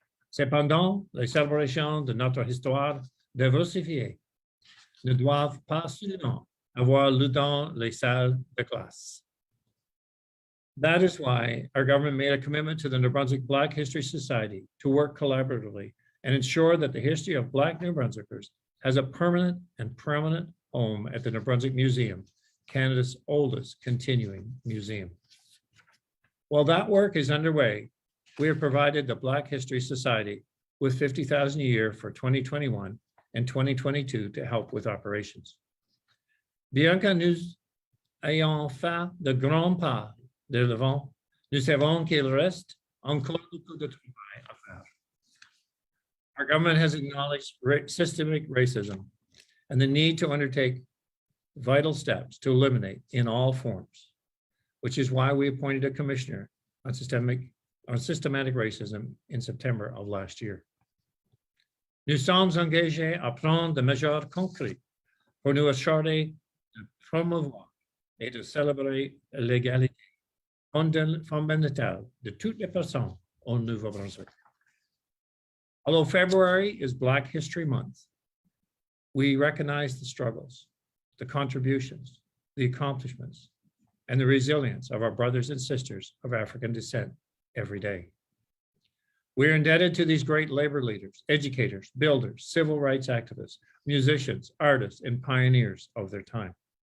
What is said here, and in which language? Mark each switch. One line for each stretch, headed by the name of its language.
French: Cependant, les célébrations de notre histoire diversifiée ne doivent pas seulement avoir lieu dans les salles de classe.
English: That is why our government made a commitment to the New Brunswick Black History Society to work collaboratively and ensure that the history of Black New Brunswickers has a permanent and prominent home at the New Brunswick Museum, Canada's oldest continuing museum. While that work is underway, we have provided the Black History Society with $50,000 a year for 2021 and 2022 to help with operations.
French: Bien que nous ayons fait de grands pas de l'avant, nous savons qu'il reste encore beaucoup de travail à faire.
English: Our government has acknowledged systemic racism and the need to undertake vital steps to eliminate in all forms, which is why we appointed a commissioner on systematic racism in September of last year.
French: Nous sommes engagés à prendre des mesures concrètes pour nous assurer de promouvoir et de célébrer l'égalité fondamentale de toutes les personnes au Nouveau-Brunswick.
English: Although February is Black History Month, we recognize the struggles, the contributions, the accomplishments, and the resilience of our brothers and sisters of African descent every day. We're indebted to these great labor leaders, educators, builders, civil rights activists, musicians, artists, and pioneers of their time.